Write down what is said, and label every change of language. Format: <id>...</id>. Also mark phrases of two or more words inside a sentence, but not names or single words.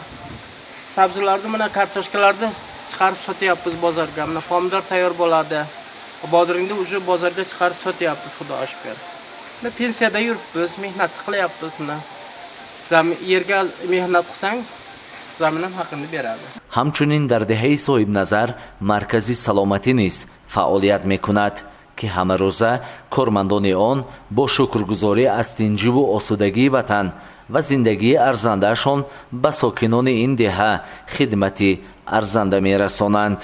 <uz>Sabzilarni mana kartoshkalarni chiqarib sotyapmiz bozorga. Mana pomidor tayyor bo'ladi. Bodringni уже bozorga chiqarib sotyapmiz, Xudoga shukr. Mana pensiyada yuribmiz, mehnat qilyapmiz mana. Yerga mehnat qilsang, zamin ham haqini beradi.</uz> <tg>ҳамчунин дар деҳаи Соҳибназар маркази саломатӣ низ фаъолият мекунад ки ҳамарӯза кормандони он бо шукргузорӣ аз тинҷиву осудагии ватан ва зиндагии арзандаашон ба сокинони ин деҳа хидмати арзанда мерасонанд.</tg>